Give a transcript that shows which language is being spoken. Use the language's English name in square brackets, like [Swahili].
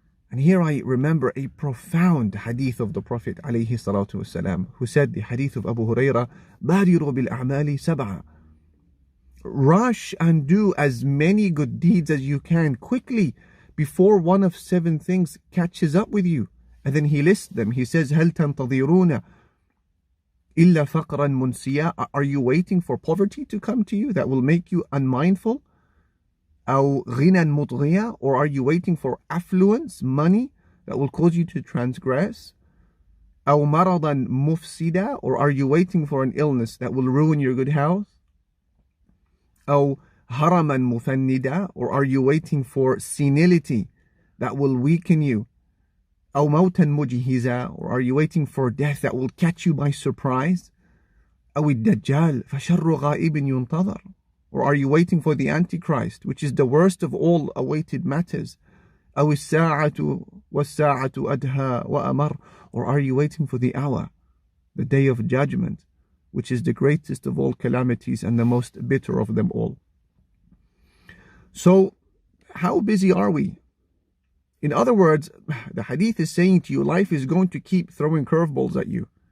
[English] And here I remember a profound hadith of the Prophet ﷺ, who said, the hadith of Abu Hurairah, [Arabic] بَادِرُوا بِالْأَعْمَالِ سَبْعًا. [English] Rush and do as many good deeds as you can quickly before one of 7 things catches up with you. And then he lists them. He says, [Arabic] هَلْ تَنْتَظِرُونَ إِلَّا فَقْرًا مُنْسِيًا. [English] Are you waiting for poverty to come to you that will make you unmindful? [Arabic] أو غنى مطغيا. [English] Or are you waiting for affluence, money, that will cause you to transgress? [Arabic] أو مرضا مفسدا. [English] Or are you waiting for an illness that will ruin your good health? [Arabic] أو هرما مفندا. [English] Or are you waiting for senility that will weaken you? [Arabic] أو موتا مجهزا. [English] Or are you waiting for death that will catch you by surprise? [Arabic] أو الدجال فشر غائب ينتظر. [English] Or are you waiting for the Antichrist, which is the worst of all awaited matters? [Arabic] أو الساعة والساعة أدهى وأمر. [English] Or are you waiting for the hour, the day of judgment, which is the greatest of all calamities and the most bitter of them all? So, how busy are we? In other words, the hadith is saying to you, life is going to keep throwing curveballs at you.